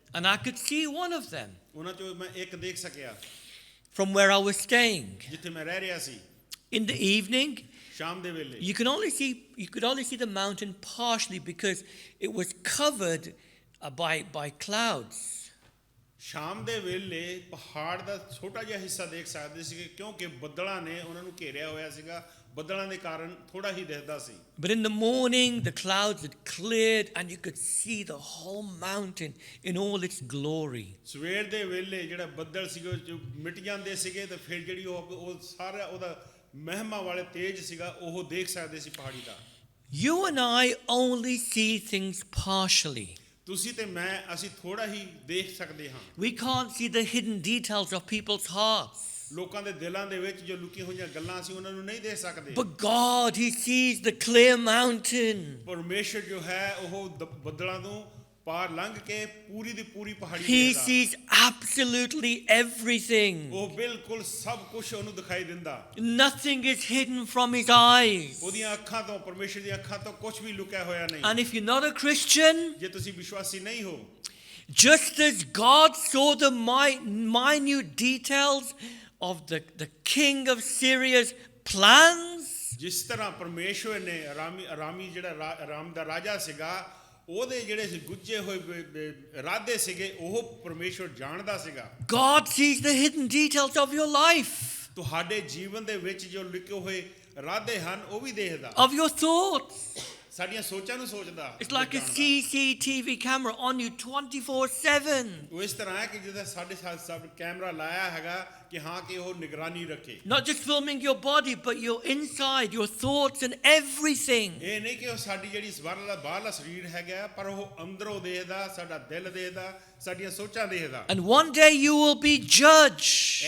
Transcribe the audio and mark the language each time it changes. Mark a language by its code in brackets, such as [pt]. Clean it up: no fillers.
[en] And I could see one of them [pa] ਉਹਨਾਂ ਚੋਂ ਮੈਂ ਇੱਕ ਦੇਖ ਸਕਿਆ [en] from where I was staying. [pa] ਜਿੱਥੇ ਮੈਂ ਰਹਿ ਰਿਹਾ ਸੀ। [en] In the evening, [pa] ਸ਼ਾਮ ਦੇ ਵੇਲੇ [en] you could only see the mountain partially because it was covered by clouds. [pa] ਸ਼ਾਮ ਦੇ ਵੇਲੇ ਪਹਾੜ ਦਾ ਛੋਟਾ ਜਿਹਾ ਹਿੱਸਾ ਦੇਖ ਸਕਦੇ ਸੀ ਕਿਉਂਕਿ ਬੱਦਲਾਂ ਨੇ ਉਹਨਾਂ ਨੂੰ ਘੇਰਿਆ ਹੋਇਆ ਸੀਗਾ। ਬੱਦਲਾਂ ਦੇ ਕਾਰਨ ਥੋੜਾ ਹੀ ਦਿਖਦਾ ਸੀ। [en] But in the morning, the clouds had cleared and you could see the whole mountain in all its glory. [pa] ਸਵੇਰ ਦੇ ਵੇਲੇ ਜਿਹੜਾ ਬੱਦਲ ਸੀਗੇ ਜੋ ਮਿਟ ਜਾਂਦੇ ਸੀਗੇ ਤੇ ਫਿਰ ਜਿਹੜੀ ਉਹ ਸਾਰਾ ਉਹਦਾ ਮਹਿਮਾ ਵਾਲੇ ਤੇਜ ਸੀਗਾ ਉਹ ਦੇਖ ਸਕਦੇ ਸੀ ਪਹਾੜੀ ਦਾ। [en] You and I only see things partially. [pa] ਤੁਸੀਂ ਤੇ ਮੈਂ ਅਸੀਂ ਥੋੜਾ ਹੀ ਦੇਖ ਸਕਦੇ ਹਾਂ। [en] We can't see the hidden details of people's hearts. [pa] ਲੋਕਾਂ ਦੇ ਦਿਲਾਂ ਦੇ ਵਿੱਚ ਜੋ ਲੁਕੀਆਂ ਹੋਈਆਂ ਗੱਲਾਂ ਸੀ ਉਹਨਾਂ ਨੂੰ ਨਹੀਂ ਦੇਖ ਸਕਦੇ। [en] But God, He sees the clear mountain. [pa] ਪਰਮੇਸ਼ਰ ਜੋ ਹੈ ਉਹ ਬੱਦਲਾਂ ਨੂੰ ਪਾਰ ਲੰਘ ਕੇ ਪੂਰੀ ਦੀ ਪੂਰੀ ਪਹਾੜੀ [en] He [pa] ਦੇਖਦਾ। [en] sees absolutely everything. [pa] ਉਹ ਬਿਲਕੁਲ ਸਭ ਕੁਝ ਉਹਨੂੰ ਦਿਖਾਈ ਦਿੰਦਾ। [en] Nothing is hidden from His eyes. [pa] ਉਹਦੀਆਂ ਅੱਖਾਂ ਤੋਂ ਪਰਮੇਸ਼ਰ ਦੀਆਂ ਅੱਖਾਂ ਤੋਂ ਕੁਝ ਵੀ ਲੁਕਿਆ ਹੋਇਆ ਨਹੀਂ। [en] And if you're not a Christian, [pa] ਜੇ ਤੁਸੀਂ ਵਿਸ਼ਵਾਸੀ ਨਹੀਂ ਹੋ [en] just as God saw the minute details of the king of Syria's plans, [pa] ਜਿਸ ਤਰ੍ਹਾਂ ਪਰਮੇਸ਼ਰ ਨੇ ਅਰਾਮੀ ਜਿਹੜਾ ਅਰਾਮ ਦਾ ਰਾਜਾ ਸੀਗਾ ਉਹਦੇ ਜਿਹੜੇ ਗੁੱਝੇ ਹੋਏ ਇਰਾਦੇ ਸੀਗੇ ਉਹ ਪਰਮੇਸ਼ਰ ਜਾਣਦਾ ਸੀਗਾ। [en] God sees the hidden details of your life, [pa] ਤੁਹਾਡੇ ਜੀਵਨ ਦੇ ਵਿੱਚ ਜੋ ਲੁਕੇ ਹੋਏ ਇਰਾਦੇ ਹਨ ਉਹ ਵੀ ਦੇਖਦਾ। [en] of your thoughts. [pa] ਸਾਡੀਆਂ ਸੋਚਾਂ ਨੂੰ ਸੋਚਦਾ। [en] It's like a CCTV camera on you 24/7. [pa] ਉਹ ਇਸ ਤਰ੍ਹਾਂ ਹੈ ਕਿ ਜਿੱਦਾਂ ਸਾਡੇ ਸਾਥ ਸਭ ਕੈਮਰਾ ਲਾਇਆ ਹੈਗਾ ਕਿ ਹਾਂ ਕਿ ਉਹ ਨਿਗਰਾਨੀ ਰੱਖੇ। [en] Not just filming your body, but your inside, your thoughts and everything. [pa] ਇਹ ਨਹੀਂ ਕਿ ਉਹ ਸਾਡੀ ਜਿਹੜੀ ਬਾਹਰਲਾ ਸਰੀਰ ਹੈਗਾ ਪਰ ਉਹ ਅੰਦਰੋਂ ਦੇਖਦਾ ਸਾਡਾ ਦਿਲ ਦੇਖਦਾ ਸਾਡੀਆਂ ਸੋਚਾਂ ਦੇਖਦਾ। [en] And one day you will be judged.